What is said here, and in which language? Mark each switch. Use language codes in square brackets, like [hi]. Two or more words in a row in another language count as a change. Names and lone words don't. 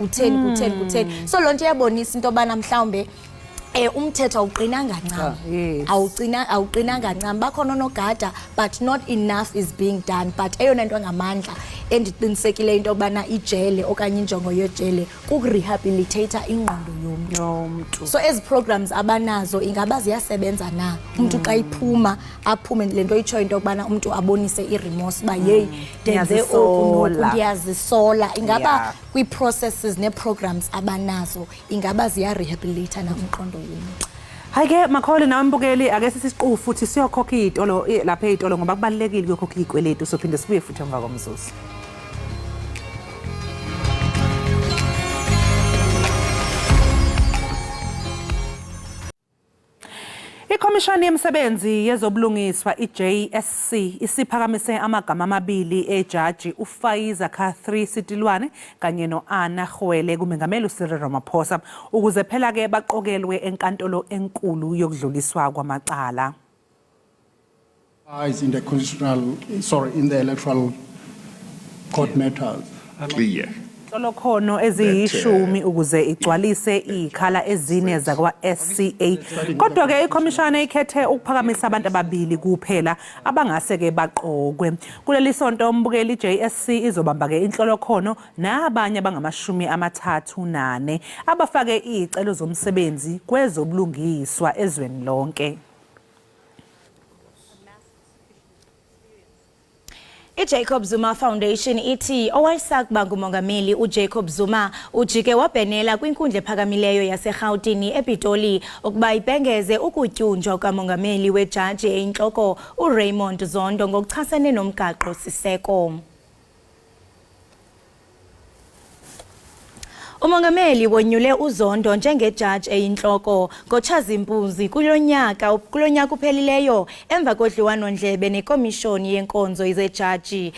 [xh] kutheni so lonto iyabonisa into yobana mhlawumbe umthetho awuqinanga ncam awuqinanga ncam bakhona onogada [en] but not enough is being done [xh] but eyona nto ngamandla endiqinisekile into yobana ijele okanye injongo yejele kukurehabilitate ingqondo yomntu so ezi programs abanazo ingaba ziyasebenza na umuntu xa iphuma aphume lento itsho into yobana umuntu abonise iremorse ba hey ndenze oku ndiyazisola ingaba kwi-processes ne-programs abanazo ingaba ziyarehabilitate na umqondo yomntu [zu] Hayi-ke Makhole nawe mbukeli ake sisiqu futhi siyokhokha izitolo lapha ezitolo ngoba kubalekile ukukhokha izikweletu sophinde sibuye futhi emva komzuzu. Ikhomishani yemisebenzi yezobulungiswa iJSC isiphakamise amagama amabili ejaji uFaiza K3 Sitilwane kanye noAnna Gwele kumengameli uCyril Ramaphosa ukuze phela ke baqokelwe enkantolo enkulu yokudluliswa kwamacala. [en] In the electoral court matters. Clear. [zu] Lokhono eziyishumi ukuze igcwalise ikhala ezine zakwa SCA. Kodwa ke ikhomishana ikhethe ukuphakamisa abantu ababili kuphela abangase ke baqokwe. Kuleli sonto umbukeli JSC izobamba ke inhlolokhono nabanye abangama34 abafake izicelo zomsebenzi kwezobulungiswa ezweni lonke. [xh] iJacob Zuma Foundation ithi owayesakuba ngumongameli uJacob Zuma ujike wabhenela kwinkundla ephakamileyo yaseGauteng ePitoli ukuba ibhengeze ukutyunjwa kamongameli wejaji eyinhloko uRaymond Zondo ngokuchasene nomgaqo siseko. Umongameli wonyule uZondo njengejaji eyinhloko ngoTshazimpuzi kulonyaka uphelileyo emva kodliwano-ndlebe nekomishoni yenkonzo yezejaji.